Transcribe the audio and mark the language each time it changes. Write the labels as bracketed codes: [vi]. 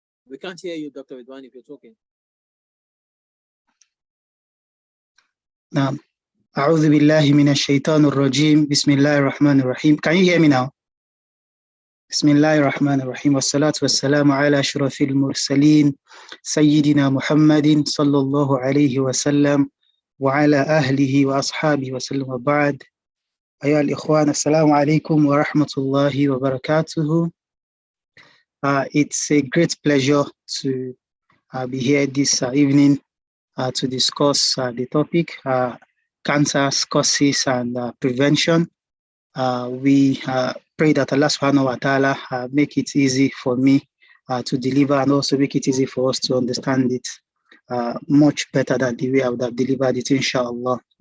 [en] We can't hear you, Dr. Ridwan, if you're talking. [ar] أعوذ بالله من الشيطان الرجيم بسم الله الرحمن الرحيم. [en] Can you hear me now? [ar] بسم الله الرحمن الرحيم والصلاة والسلام على أشرف المرسلين سيدنا محمد صلى الله عليه وسلم وعلى أهله وأصحابه وسلم وبعد. أيها الإخوان السلام عليكم ورحمة الله وبركاته. [en] It's a great pleasure to be here this evening to discuss the topic cancer causes and prevention. We pray that Allah subhanahu wa ta'ala make it easy for me to deliver and also make it easy for us to understand it much better than the way I would have delivered it, inshallah.